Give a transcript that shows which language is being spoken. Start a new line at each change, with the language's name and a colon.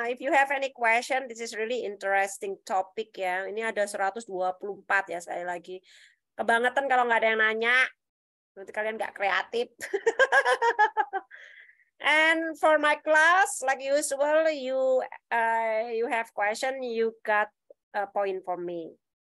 English: If you have any question, this is really interesting topic ya.
Indonesian: Ini ada 124 ya sekali lagi. Kebangetan kalau nggak ada yang nanya. Nanti kalian nggak kreatif.
English: And for my class, like usual, you have question, you got a point for me.